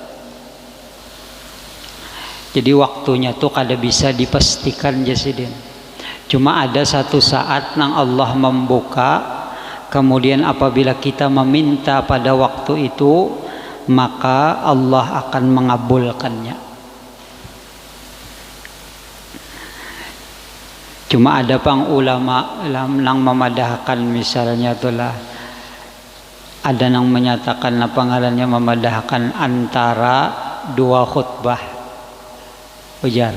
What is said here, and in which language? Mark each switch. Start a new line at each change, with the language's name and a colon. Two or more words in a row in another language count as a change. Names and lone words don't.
Banjar: Jadi waktunya tuh kada bisa dipastikan Jasidin.
Indonesian: Cuma ada satu saat nang Allah membuka, kemudian apabila kita meminta pada waktu itu, maka Allah akan mengabulkannya.
Banjar: Cuma ada pang ulama nang memadahkan, misalnya itulah ada nang menyatakan apa ngarannya, memadahkan antara dua khutbah ujar.